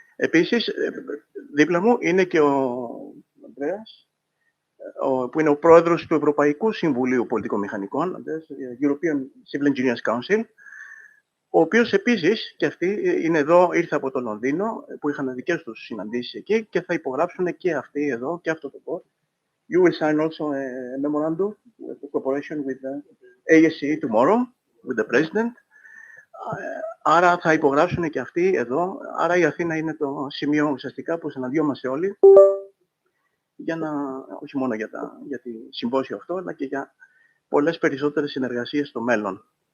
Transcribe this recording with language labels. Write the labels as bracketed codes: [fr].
[el] Επίσης, δίπλα μου είναι και ο Ανδρέας, που είναι ο πρόεδρος του Ευρωπαϊκού Συμβουλίου Πολιτικών Μηχανικών, European Civil Engineers Council, ο οποίος επίσης και αυτοί είναι εδώ, ήρθε από το Λονδίνο, που είχαν δικές τους συναντήσεις εκεί και θα υπογράψουν και αυτοί εδώ και αυτό το board. [en] You will sign also a memorandum with the cooperation with the ASCE tomorrow, with the President. [el] Άρα θα υπογράψουν και αυτοί εδώ. Άρα η Αθήνα είναι το σημείο ουσιαστικά που συναντιόμαστε όλοι, όχι μόνο για τη συμπόσιο αυτό, αλλά και για πολλές περισσότερες συνεργασίες στο μέλλον.